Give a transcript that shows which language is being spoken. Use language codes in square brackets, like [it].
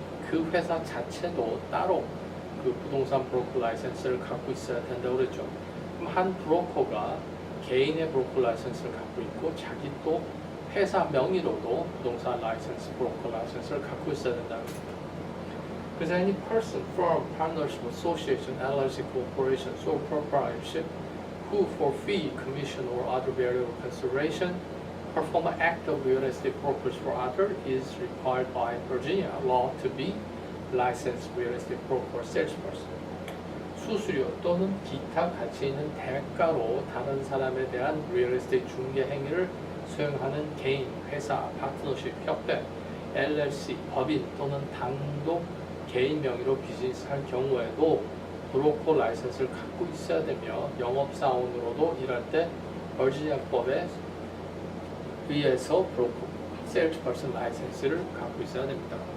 [ko] 그 회사 자체도 따로 그 부동산 브로커 라이센스를 갖고 있어야 된다고 그랬죠. 그럼 한 브로커가 개인의 브로커 라이센스를 갖고 있고 자기 또 회사 명의로도 부동산 라이센스, 브로커 라이센스를 갖고 있어야 된다는 겁니다. 그래서 [en] any person, firm, partnership, association, LLC, corporation, sole proprietorship who for fee, commission, or other variable consideration perform an act of real estate brokerage for other is required by Virginia law to be licensed real estate broker salesperson. [ko] 수수료 또는 기타 가치 있는 대가로 다른 사람에 대한 real estate 중개 행위를 수행하는 개인, 회사, 파트너십, 협회, LLC, 법인 또는 단독 개인 명의로 비즈니스 할 경우에도 브로커 라이센스를 갖고 있어야 되며 영업사원으로도 일할 때 버지니아법에 의해서 브로커, 세일즈퍼슨 라이센스를 갖고 있어야 됩니다.